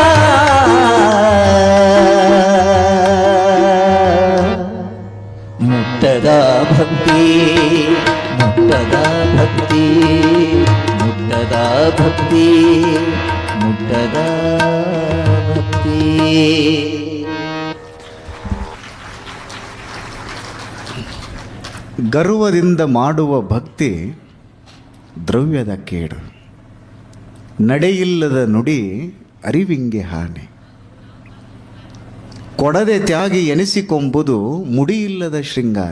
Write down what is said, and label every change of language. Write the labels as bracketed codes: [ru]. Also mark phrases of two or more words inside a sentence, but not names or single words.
[kn] ಮುಟ್ಟದ ಭಕ್ತಿ ಮುಟ್ಟದ ಭಕ್ತಿ ಮುಟ್ಟದ ಭಕ್ತಿ ಮುಟ್ಟದ ಭಕ್ತಿ. ಗರ್ವದಿಂದ ಮಾಡುವ ಭಕ್ತಿ ದ್ರವ್ಯದ ಕೇಡು, ನಡೆಯಿಲ್ಲದ ನುಡಿ ಅರಿವಿಂಗೆ ಹಾನಿ, ಕೊಡದೆ ತ್ಯಾಗಿ ಎನಿಸಿಕೊಂಬುದು ಮುಡಿಯಿಲ್ಲದ ಶೃಂಗಾರ.